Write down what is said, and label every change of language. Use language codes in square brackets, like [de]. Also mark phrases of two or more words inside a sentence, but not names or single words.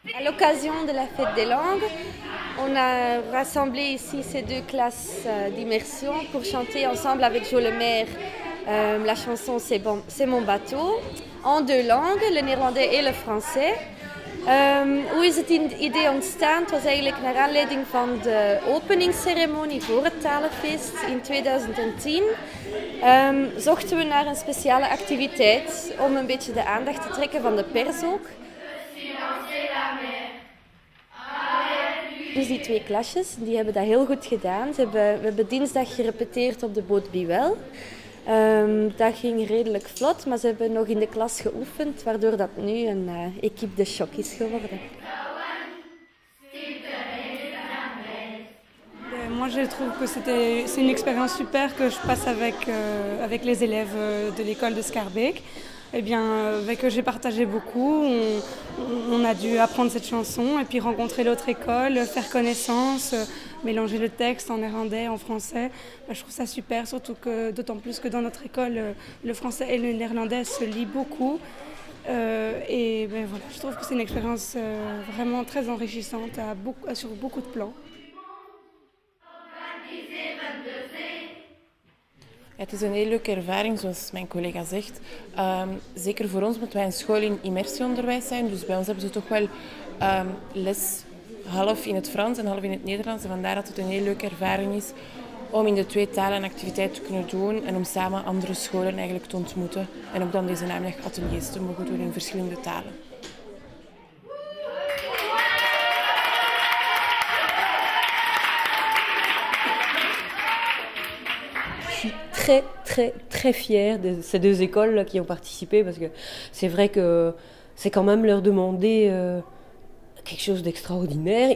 [fr] l'occasion de la fête des langues, on a rassemblé ici ces deux classes d'immersion pour chanter ensemble avec Jo Lemaire la chanson C'est mon bateau, en deux langues, le néerlandais et le français. [nl] Hoe is het idee ontstaan? Het was eigenlijk naar aanleiding van de openingsceremonie voor het talenfeest in 2010. Zochten we naar een speciale activiteit om een beetje de aandacht te trekken van de pers ook. Dus die twee klasjes, die hebben dat heel goed gedaan. We hebben dinsdag gerepeteerd op de boot Biwel. Dat ging redelijk vlot, maar ze hebben nog in de klas geoefend, waardoor dat nu een [fr] équipe de choc [nl] is geworden. [fr] Moi, je trouve que c'est une expérience super que je passe avec les élèves de l'école de Schaerbeek. Eh bien, avec eux, j'ai partagé beaucoup. On a dû apprendre cette chanson et puis rencontrer l'autre école, faire connaissance, mélanger le texte en néerlandais, en français. Je trouve ça super, surtout que d'autant plus que dans notre école, le français et le néerlandais se lient beaucoup. Et ben, voilà, je trouve que c'est une expérience vraiment très enrichissante sur beaucoup de plans. [nl] Ja, het is een hele leuke ervaring, zoals mijn collega zegt. Zeker voor ons, omdat wij een school in immersieonderwijs zijn. Dus bij ons hebben ze toch wel les half in het Frans en half in het Nederlands. En vandaar dat het een hele leuke ervaring is om in de twee talen een activiteit te kunnen doen. En om samen andere scholen eigenlijk te ontmoeten. En ook dan deze namiddag ateliers te mogen doen in verschillende talen. [fr] Très fière de ces deux écoles qui ont participé parce que c'est vrai que c'est quand même leur demander quelque chose d'extraordinaire.